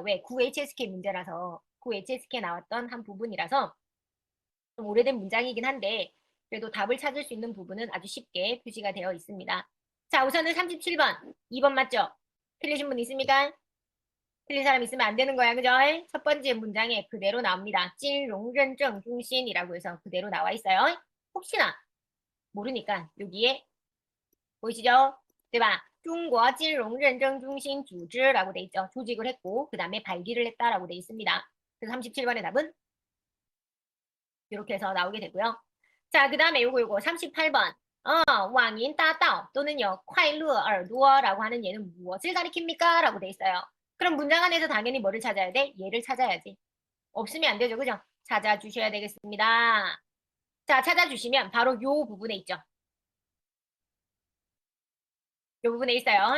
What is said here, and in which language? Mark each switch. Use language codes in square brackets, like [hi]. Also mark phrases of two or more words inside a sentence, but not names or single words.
[ko] 왜? 9HSK 문제라서 9HSK 나왔던 한 부분이라서 좀 오래된 문장이긴 한데 그래도 답을 찾을 수 있는 부분은 아주 쉽게 표시가 되어 있습니다. 자, 우선은 37번. 2번 맞죠? 틀리신 분 있습니까? 틀린 사람 있으면 안 되는 거야, 그죠? 첫 번째 문장에 그대로 나옵니다. [zh] 金融认证中心 [ko] 이라고 해서 그대로 나와 있어요. 혹시나 모르니까 여기에 보이시죠? [zh] 对吧? 中国金融认证中心组织 [ko] 라고 돼 있죠. 조직을 했고 그 다음에 발기를 했다라고 돼 있습니다. 그래서 37번의 답은 이렇게 해서 나오게 되고요. 자, 그 다음에 요거 38번. 왕인 따따오 또는요, [zh] 快乐耳朵 [ko] 라고 하는 얘는 무엇을 가리킵니까? 라고 돼 있어요. 그럼 문장 안에서 당연히 뭐를 찾아야 돼? 얘를 찾아야지. 없으면 안 되죠, 그죠? 찾아주셔야 되겠습니다. 자, 찾아주시면 바로 요 부분에 있죠. 요 부분에 있어요.